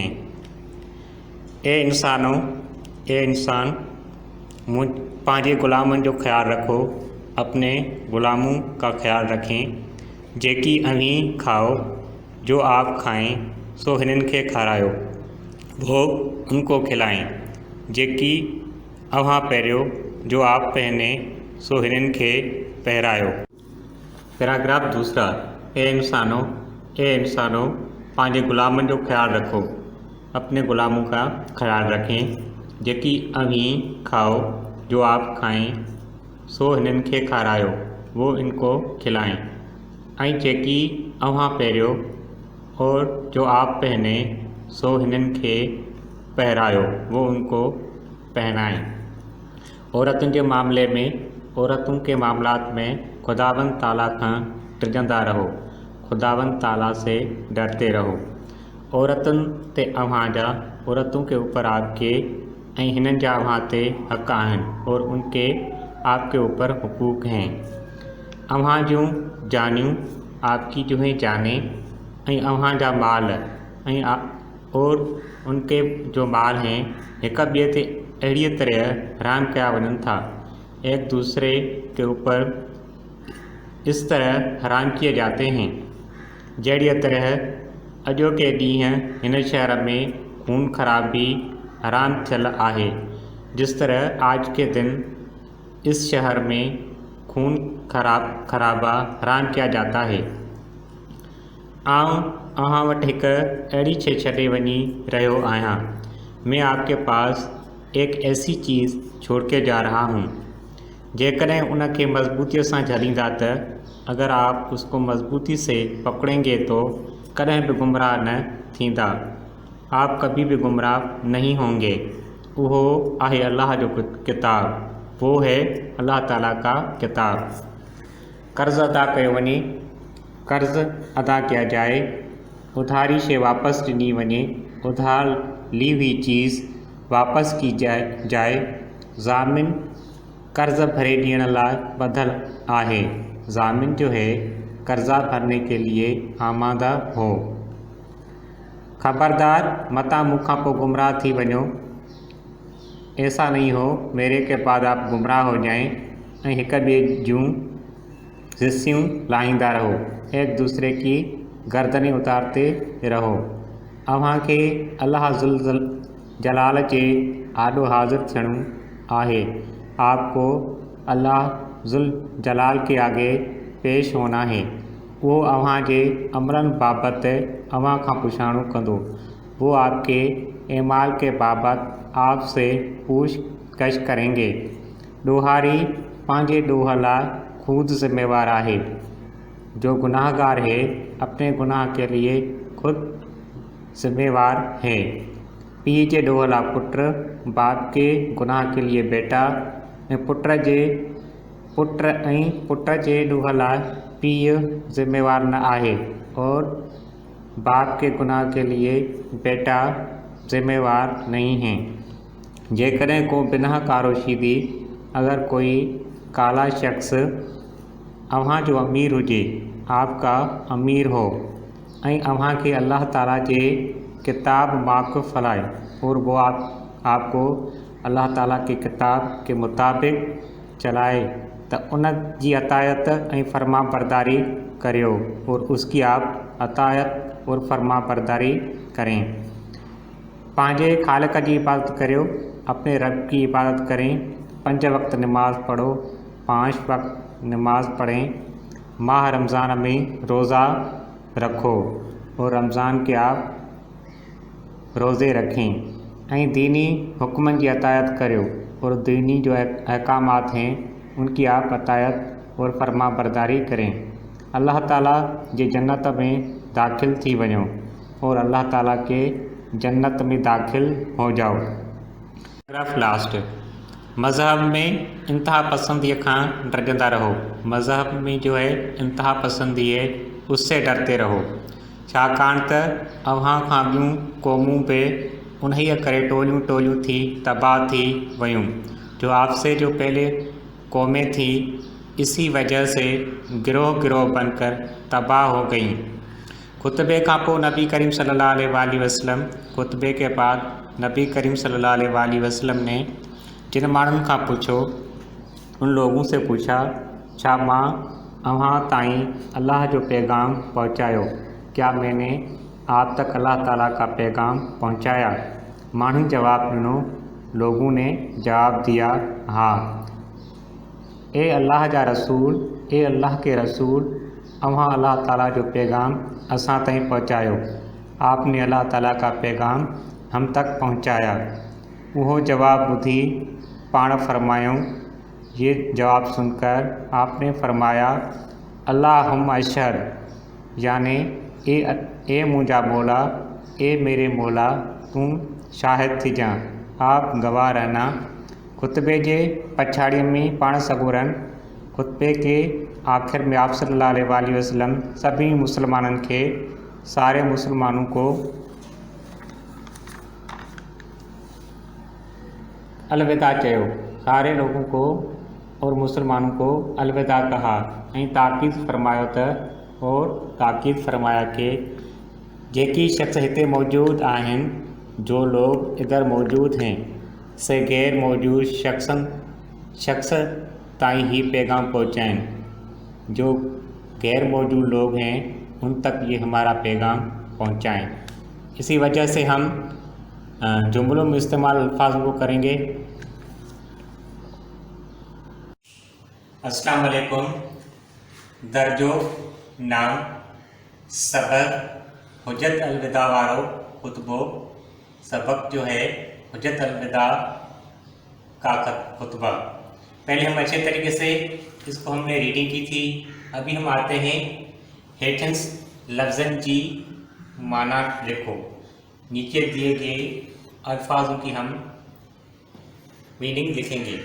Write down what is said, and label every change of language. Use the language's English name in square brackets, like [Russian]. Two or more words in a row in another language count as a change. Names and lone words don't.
[Sindhi] ए इंसान पांजे ग़ुलामन जो ख्याल रखो, [Urdu] اپنے غلاموں کا خیال رکھیں. [Sindhi] जेकी अवी खाओ, [Urdu] جو آپ کھائیں [Sindhi] सो हिनन के खारायो, [Urdu] وہ ان کو کھلائیں. [Sindhi] जेकी अवां पहरियो, [Urdu] جو آپ پہنے [Sindhi] सो हिनन के पहरायो। [Urdu] پیراگراف دوسرا. [Sindhi] ए इंसानो पांजे ग़ुलामन जो ख्याल रखो, [Urdu] اپنے غلاموں کا خیال رکھیں. [Sindhi] जेकी अवी खाओ, [Urdu] جو آپ کھائیں [Sindhi] सो हिनन के खारायो, [Urdu] وہ ان کو کھلائیں. [Sindhi] जेकी अवां पहरियो [Urdu] اور جو آپ پہنے [Sindhi] सो हिनन के पहरायो, [Urdu] وہ ان کو پہنائیں. [Sindhi] औरतुनि जे मामले में [Urdu] عورتوں کے معاملات میں [Sindhi] खुदावंद ताला खां डिॼंदा रहो, [Urdu] خداوند تعالیٰ سے ڈرتے رہو. [Sindhi] औरतुनि ते अव्हां जा [Urdu] عورتوں کے اوپر آپ کے [Sindhi] ऐं हिननि जा अव्हां ते हक़ आहिनि [Urdu] اور ان کے آپ کے اوپر حقوق ہیں. [Sindhi] अव्हां जूं जानियूं [Urdu] آپ کی جو ہیں جانیں [Sindhi] ऐं अव्हां जा माल ऐं [Urdu] اور ان کے جو مال ہیں [Sindhi] हिक ॿिए ते अहिड़ीअ तरह हराम कया वञनि था, [Urdu] ایک دوسرے کے اوپر اس طرح حرام کیے جاتے ہیں [Sindhi] जहिड़ीअ तरह अॼोके ॾींहुं हिन शहर में खून खराबी हराम थियल आहे, [Urdu] جس طرح آج کے دن اس شہر میں خون خرابہ حرام کیا جاتا ہے. [Sindhi] आऊं अव्हां वटि हिक अहिड़ी शइ छॾे वञी रहियो आहियां। [Urdu] میں آپ کے پاس ایک ایسی چیز چھوڑ کے جا رہا ہوں, [Sindhi] जेकॾहिं उनके मज़बूतीअ सां झलींदा त [Urdu] اگر آپ اس کو مضبوطی سے پکڑیں گے تو [Sindhi] कदें भी गुमराह न थींदा, [Urdu] آپ کبھی بھی گمراہ نہیں ہوں گے. [Sindhi] वो आहे अल्लाह जो किताब, [Urdu] وہ ہے اللہ تعالیٰ کا کتاب. [Sindhi] कर्ज़ अदा कयो वञे, [Urdu] قرض ادا کیا جائے, [Sindhi] उधारी शइ वापस ॾिनी वञे, [Urdu] ادھار لی ہوئی چیز واپس کی جائے, [Sindhi] ज़ामिन कर्ज़ भरे ॾियण लाइ ॿधल आहे, [Urdu] ضامن جو ہے قرضہ بھرنے کے لیے آمادہ ہو. [Sindhi] खबरदार मता मुखां पोइ गुमराह थी वञो, [Urdu] ایسا نہیں ہو میرے کے بعد آپ گمراہ ہو جائیں [Sindhi] ऐं हिक ॿिए जूं रिस्सियूं लाहींदा रहो, [Urdu] ایک دوسرے کی گردنیں اتارتے رہو. [Sindhi] अव्हां खे अल्लाह ज़ुल जलाल जे आॾो हाज़िर थियणो आहे, [Urdu] آپ کو اللہ ذوالجلال کے آگے پیش ہونا ہے. [Sindhi] वो अव्हां जे अमरनि बाबति अव्हां खां पुछाणो कंदो, [Urdu] وہ آپ کے اعمال کے بابت آپ سے پوچھ گچھ کریں گے. [Sindhi] ॾोहारी पंहिंजे ॾोह लाइ खुद ज़िम्मेवार आहे, [Urdu] جو گناہگار ہے اپنے گناہ کے لیے خود ذمہ وار ہے. [Sindhi] पीउ जे ॾोह लाइ पुटु, [Urdu] باپ کے گناہ کے لیے بیٹا [Sindhi] ऐं पुट जे ॾोह लाइ पीउ ज़िम्मेवार न आहे [Urdu] اور باپ کے گناہ کے لیے بیٹا ذمہ وار نہیں ہے. [Sindhi] जेकॾहिं को बिना कारोशीदी [Urdu] اگر کوئی کالا شخص [Sindhi] अव्हां जो अमीर हुजे, [Urdu] آپ کا امیر ہو [Sindhi] ऐं अव्हां खे अल्लाह ताला जे किताब वाक़ुफ़ हलाए [Urdu] اور وہ آپ کو اللہ تعالیٰ کے کتاب کے مطابق چلائے تو [Sindhi] उन जी अतायत ऐं फर्मा बरदारी करियो [Urdu] اور اس کی آپ اطاعت اور فرماں برداری کریں. [Sindhi] पंहिंजे ख़ालिक जी इबादत करियो, [Urdu] اپنے رب کی عبادت کریں، 5 وقت نماز پڑھو، 5 وقت نماز پڑھیں, [Sindhi] माह रमज़ान में रोज़ा रखो [Urdu] اور رمضان کے آپ روزے رکھیں [Sindhi] ऐं दीनी हुक्मनि जी अतायत करियो [Urdu] اور دینی جو احکامات ہیں ان کی آپ اطاعت اور فرماں برداری کریں. [Sindhi] अल्लाह ताला जे जन्नत में दाखिल थी वञो [Urdu] اور اللہ تعالیٰ کے جنت میں داخل ہو جاؤ. [English] paragraph last. [Sindhi] मज़हब में इंतहा पसंदी खां डरंदा रहो, [Urdu] مذہب میں جو ہے انتہا پسندی ہے اس سے ڈرتے رہو, [Sindhi] छाकाणि त अव्हां खां ॿियूं क़ौमूं बि उन्हीअ करे टोलियूं टोलियूं थी तबाह थी वयूं [Urdu] جو آپ سے جو پہلے قومیں تھی، اسی وجہ سے گروہ گروہ بن کر تباہ ہو گئیں. [Sindhi] खुतबे खां पोइ नबी करीम [Arabic] صلى الله عليه وسلم, [Urdu] خطبے کے بعد نبی کریم [Arabic] صلى الله عليه وسلم [Urdu] ने [Sindhi] जिन माण्हुनि खां पूछो, [Urdu] ان لوگوں سے پوچھا, [Sindhi] छा मां अव्हां ताईं अल्लाह जो पैगाम पहुँचायो, [Urdu] کیا میں نے آپ تک اللہ تعالیٰ کا پیغام پہنچایا? [Sindhi] माण्हुनि जवाब ॾिनो, [Urdu] لوگوں نے جواب دیا، ہاں. [Sindhi] ए अल्लाह जा रसूल, [Urdu] اے اللہ کے رسول, [Sindhi] अव्हां अल्लाह ताला जो पैगाम असां ताईं पहुँचायो, [Urdu] آپ نے اللہ تعالیٰ کا پیغام ہم تک پہنچایا. [Sindhi] वो जवाब ॿुधी पाण फरमायूं, [Urdu] یہ جواب سن کر آپ نے فرمایا, [Arabic] اللهم اشهد, [Urdu] यानी [Sindhi] ए मुंहिंजा मौला, [Urdu] اے میرے مولا [Sindhi] तूं शाहिद थी जा [Urdu] آپ گواہ رہنا. [Sindhi] खुतबे जे पछाड़ीअ में पाण सगोरन [Urdu] خطبے کے آخر میں آپ [Arabic] صلى الله عليه وسلم [Sindhi] सभी मुसलमाननि खे [Urdu] سارے مسلمانوں کو [Sindhi] अलविदा चयो, [Urdu] سارے لوگوں کو اور مسلمانوں کو الوداع کہا [Sindhi] ऐं ताकीद फरमायो [Urdu] اور تاکید فرمایا کہ [Sindhi] जेकी शख्स हिते मौजूद आहिनि, [Urdu] جو لوگ ادھر موجود ہیں, [Sindhi] से गैर मौजूद शख्स ताईं ही पैगाम पहुँचाएं। [Urdu] جو غیر موجود لوگ ہیں ان تک یہ ہمارا پیغام پہنچائیں. اسی وجہ سے ہم جملوں میں استعمال الفاظوں کو کریں گے. [Arabic] السلام عليكم. [Sindhi] दर्जो नाम सबक हुज्जत अलविदा वारो खुतबो। [Urdu] سبق جو ہے حجت الوداع کا خطبہ. پہلے ہم اچھے طریقے سے اس کو ہم نے ریڈنگ کی تھی. ابھی ہم آتے ہیں [Sindhi] हेठिन लफ्ज़न जी माना लिखो। [Urdu] نیچے دیے گئے الفاظوں کی ہم میننگ لکھیں گے.